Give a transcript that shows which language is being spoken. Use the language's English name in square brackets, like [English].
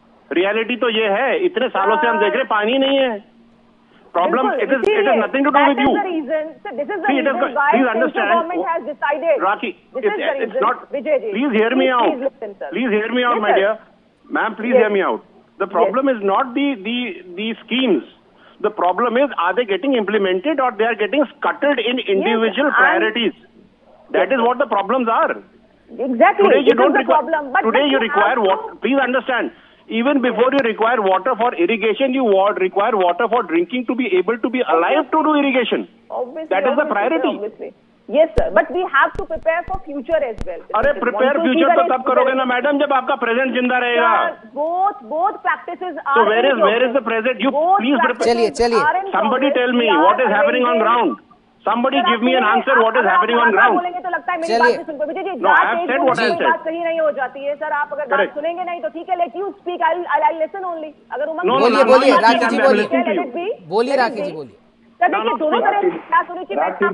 [Hindi] Reality तो ये है, इतने सालों से हम देख रहे पानी नहीं है। [English] Problem it is nothing to do with you. Please understand Rakhi, it's not, please hear me out, please hear me out my dear ma'am, please hear me out. The problem is not the schemes. The problem is, are they getting implemented or they are getting scuttled in individual priorities? That is what the problems are. Exactly. Today you don't require. Today you require water. Please understand. Even before you require water for irrigation, you require water for drinking to be able to be alive to do irrigation. Obviously, that is the priority. Obviously. Yes sir, but we have to prepare for future as well. [Hindi] अरे [English] prepare future [Hindi] तो तब करोगे ना madam जब आपका present जिंदा रहेगा। [English] Both practices are. So where is the present? You please prepare. [Hindi] चलिए [English] Somebody tell me what is happening on ground. Somebody give me an answer what is happening on ground. [Hindi] बोलेंगे तो लगता है मेरी बात नहीं सुनते। विजय जी, बात सही नहीं हो जाती है सर। आप अगर बात सुनेंगे नहीं तो ठीक है, [English] let you speak, I'll listen only. [Hindi] अगर बोलिए राखी जी, बोलिए राखी जी, बोलिए। देखिए दोनों तरह की बात होनी चाहिए।